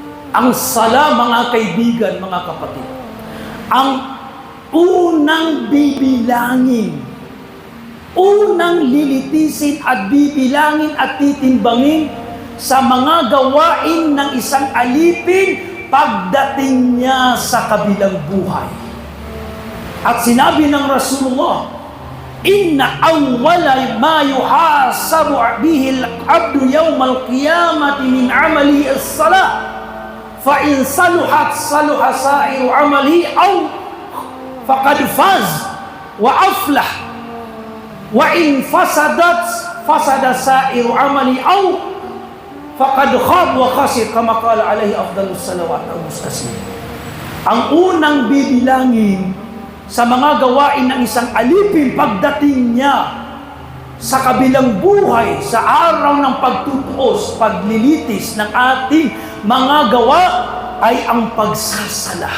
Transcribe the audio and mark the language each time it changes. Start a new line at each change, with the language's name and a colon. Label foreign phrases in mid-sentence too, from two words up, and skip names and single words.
Filipino: Ang sala, mga kaibigan, mga kapatid, ang unang bibilangin, unang lilitisin at bibilangin at titimbangin sa mga gawain ng isang alipin pagdating niya sa kabilang buhay. At sinabi ng Rasulullah,
Arabic: إن أول ما يحاسب به العبد يوم القيامة من عمله الصلاة فإن صلحت صلح سائر عمله أو فقد فاز وأفلح وإن فسدت فسد سائر عمله أو فقد خاب وخسر كما قال عليه أفضل الصلاة والتسليم.
Filipino: Ang unang bibilangin sa mga gawain ng isang alipin pagdating niya sa kabilang buhay, sa araw ng pagtutuos, paglilitis ng ating mga gawa, ay ang pagsasala.